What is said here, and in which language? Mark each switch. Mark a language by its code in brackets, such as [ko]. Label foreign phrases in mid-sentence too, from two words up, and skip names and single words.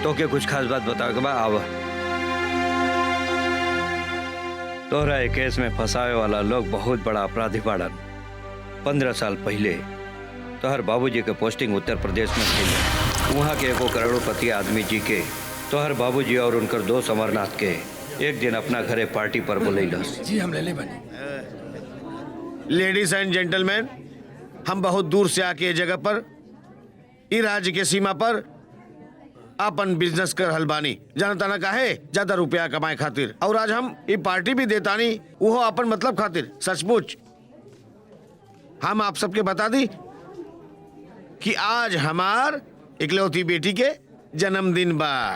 [bho] तो के कुछ खास बात बतावे के बा आवा। तोहरा एक केस में फंसावे वाला लोग बहुत बड़ा अपराधी बाड़न। 15 साल पहले तोहर बाबूजी के पोस्टिंग उत्तर प्रदेश में थी। वहाँ के एगो करोड़पति आदमी जी के तोहर बाबूजी और उनकर दोस्त अमरनाथ के एक दिन अपना घरे पार्टी पर बुलैलस। जी हम ले ले बने। [en] Ladies and gentleman, [bho] हम बहुत दूर से आके ये जगह पर ई राज्य के सीमा पर अपन बिजनेस कर हलबानी जानता ना काहे ज्यादा रुपया कमाए खातिर। और आज हम ये पार्टी भी देतानी वो अपन मतलब खातिर। सचमुच हम आप सबके बता दी कि आज हमार इकलौती बेटी के जन्मदिन बा।